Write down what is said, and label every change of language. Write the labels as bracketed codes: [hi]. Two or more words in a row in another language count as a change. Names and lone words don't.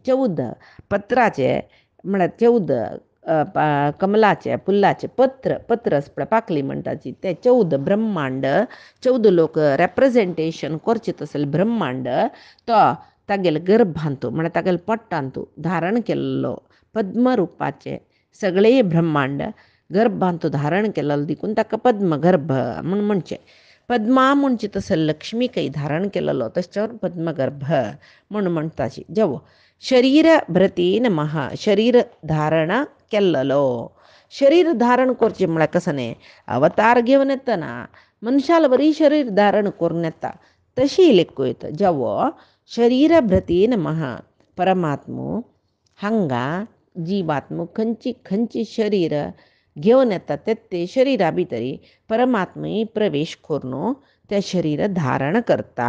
[kok] 14 पत्राचे म्हळ्यार 14 कमलाचे फुलाचे पत्र आसपळय पाकली म्हणटाची, ते 14 ब्रह्मांड, 14 लोक रेप्रेजेंटेशन करचे तसले ब्रह्मांड तो तागेले गर्भांतू म्हळ्यार तागेले पोट्टांतू धारण केल्लो पद्मरुपाचे सगळे ब्रह्मांड गर्भांतू धारण केलेलो देखून ताका पद्मगर्भ म्हणचे. पद्मा म्हणचे तसं लक्ष्मी काही धारण केलेलो, तशें पद्मगर्भ म्हणटाची. जेवो [sa] शरीर भ्रती नमः. [kok] शरीर धारण केल्लो. शरीर धारण करचें म्हळ्यार कसं न्ही, अवतार घेवन येतना मनशाल बरी शरीर धारण करून येता तशी लेखूयत. जेवो [sa] शरीर भ्रती नमः. [kok] परमात्मो हांगा जिवात्मो खंयची शरीर घेवन येता ते शरिरा भितरी परमात्मे प्रवेश करून ते शरीर धारण करता.